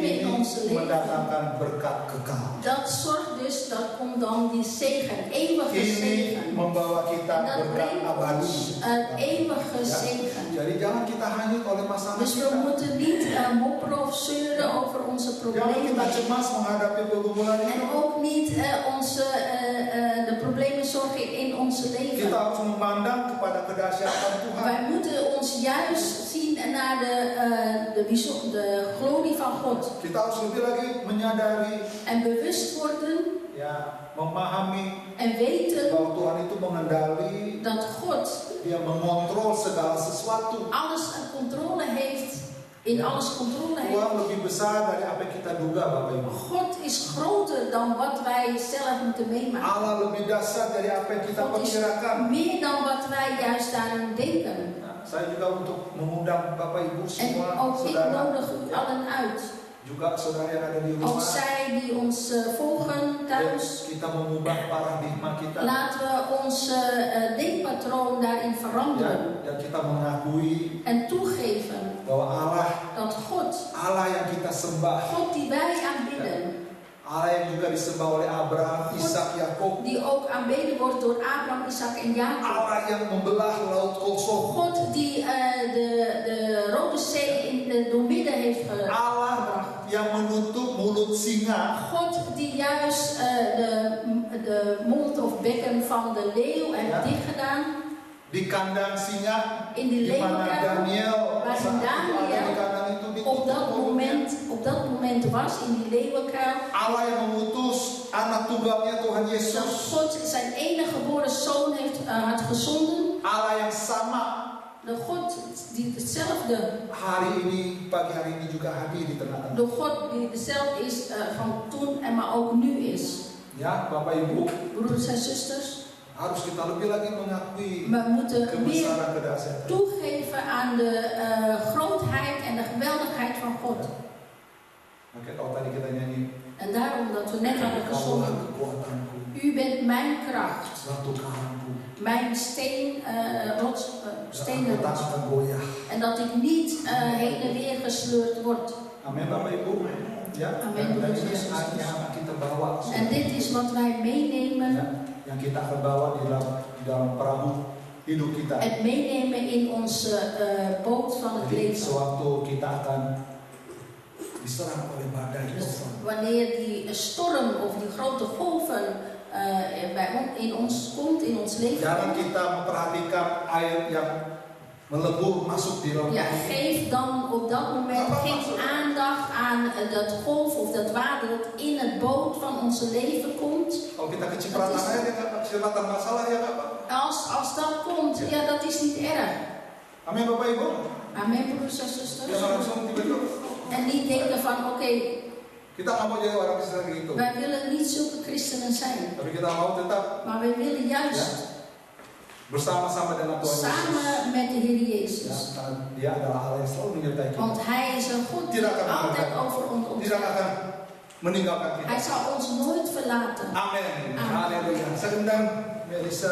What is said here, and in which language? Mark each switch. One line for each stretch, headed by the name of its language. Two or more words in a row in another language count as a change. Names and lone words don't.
Indonesian: ini
Dutch: in ons leven,
Indonesian: mendatangkan berkat kekal.
Dutch: dat zorgt dus, dat komt dan die zegen, eeuwige
Indonesian: Ini
Dutch: zegen.
Indonesian: membawa kita
Dutch: En dat
Indonesian: berkat
Dutch: brengt
Indonesian: abadi.
Dutch: ons een eeuwige
Indonesian: Ya.
Dutch: zegen.
Indonesian: Jadi jangan kita hanyut oleh masalah
Dutch: Dus we
Indonesian: kita.
Dutch: moeten niet mopperen of zeuren over onze
Indonesian: Jangan kita
Dutch: problemen.
Indonesian: cemas menghadapi pergumulan
Dutch: En
Indonesian: itu.
Dutch: ook niet de problemen zorgen in onze
Indonesian: Kita
Dutch: leven.
Indonesian: harus memandang kepada kedahsyatan Tuhan.
Dutch: Wij moeten ons juist zien naar de glorie van God.
Indonesian: Kita harus lebih lagi menyadari,
Dutch: En bewust worden
Indonesian: ya, memahami
Dutch: en weten
Indonesian: bahwa Tuhan itu mengendali,
Dutch: dat God
Indonesian: Dia mengontrol segala sesuatu.
Dutch: alles een controle heeft. In alles controle heeft.
Indonesian: Tuhan lebih besar dari apa yang kita duga, Bapak Ibu.
Dutch: God is groter dan wat wij zelf moeten meemaken.
Indonesian: Allah lebih dahsyat dari apa yang kita
Dutch: God is
Indonesian: perkirakan.
Dutch: meer dan wat wij juist daarin denken.
Indonesian: Nah, saya juga untuk mengundang Bapak Ibu
Dutch: En
Indonesian: semua,
Dutch: ook ik
Indonesian: saudara,
Dutch: nodig u allen uit.
Indonesian: juga saudara yang ada di
Dutch: Ook
Indonesian: rumah.
Dutch: zij die ons volgen thuis.
Indonesian: Kita mengubah paradigma kita.
Dutch: Laten we ons denkpatroon daarin veranderen.
Indonesian: Dan kita mengakui
Dutch: En toegeven
Indonesian: bahwa
Dutch: dat God,
Indonesian: Allah yang kita sembah,
Dutch: God die wij aanbidden,
Indonesian: Allah yang juga disembah oleh Abraham, Ishak, Yakub,
Dutch: die ook aanbeden wordt door Abraham, Isaac en Jacob.
Indonesian: Allah yang membelah laut kosong,
Dutch: God die de Rode Zee doormidden heeft gebracht.
Indonesian: Allah yang menutup mulut singa,
Dutch: God die juist de mond of bekken van de leeuw heeft dichtgedaan.
Indonesian: di kandang singa,
Dutch: In de
Indonesian: di mana
Dutch: leeuwenkuil,
Indonesian: Daniel
Dutch: waar
Indonesian: saat itu ada di
Dutch: Daniel
Indonesian: kandang itu
Dutch: op
Indonesian: ditutup
Dutch: dat moment was, in die leeuwenkuil.
Indonesian: Allah yang mengutus anak tunggalnya Tuhan
Dutch: Dat
Indonesian: Yesus,
Dutch: God zijn enige geboren zoon had gezonden.
Indonesian: Allah yang sama
Dutch: De God die hetzelfde,
Indonesian: hari ini, pagi hari ini juga hadir di tengah-tengah.
Dutch: de God die dezelfde is van toen en maar ook nu is.
Indonesian: Ya, Bapak Ibu,
Dutch: Broeders en zusters,
Indonesian: harus kita lebih lagi mengakui
Dutch: we moeten meer
Indonesian: kebesaran kedahsyatan.
Dutch: toegeven aan de grootheid en de geweldigheid van God.
Indonesian: Oke, kalau tadi kita nyanyi,
Dutch: En daarom dat we net hadden
Indonesian: Allah
Dutch: gezongen.
Indonesian: kekuatanku,
Dutch: U bent mijn kracht,
Indonesian: batu karangku,
Dutch: mijn steen, stenen
Indonesian: aku tak
Dutch: rots.
Indonesian: akan goyah.
Dutch: En dat ik niet heen en weer gesleurd word.
Indonesian: Amin, Bapak Ibu. Ya,
Dutch: Amin.
Indonesian: dan ini yang akan kita bawa.
Dutch: En dit is wat wij meenemen.
Indonesian: Ya, yang kita akan bawa di dalam perahu hidup kita.
Dutch: Het meenemen in onze boot van het
Indonesian: Jadi,
Dutch: leven.
Indonesian: sewaktu kita akan diserang oleh badai,
Dutch: Dus wanneer die storm of die grote golven in ons komt, in ons leven.
Indonesian: jangan kita memperhatikan air yang melebur masuk di dalam
Dutch: Ja,
Indonesian: perahu.
Dutch: geef dan op dat moment geen aandacht aan dat golf of dat water dat in het boot van onze leven komt.
Indonesian: Kalau kita kecipratan air, ya nggak kecipratan masalah ya nggak Pak?
Dutch: Als dat komt, ja, dat is niet erg.
Indonesian: Amin, Bapak Ibu.
Dutch: Amen, broeders en zusters.
Indonesian: Jangan langsung tiba-tiba.
Dutch: En niet denken van, oké,
Indonesian: Kita nggak mau jadi orang Kristen gitu.
Dutch: wij willen niet zulke christenen zijn.
Indonesian: Tapi kita mau tetap
Dutch: Maar wij willen juist
Indonesian: bersama-sama dengan Tuhan Yesus.
Dutch: samen met de Heer
Indonesian: Ya,
Dutch: Jezus.
Indonesian: karena Dia adalah Allah yang selalu menyertai kita.
Dutch: Want Hij is een God die altijd over ons
Indonesian: Tidak
Dutch: gaat.
Indonesian: akan meninggalkan kita.
Dutch: Hij zal ons nooit verlaten.
Indonesian: Amin.
Dutch: Amin.
Indonesian: Haleluya. Saya undang Melissa,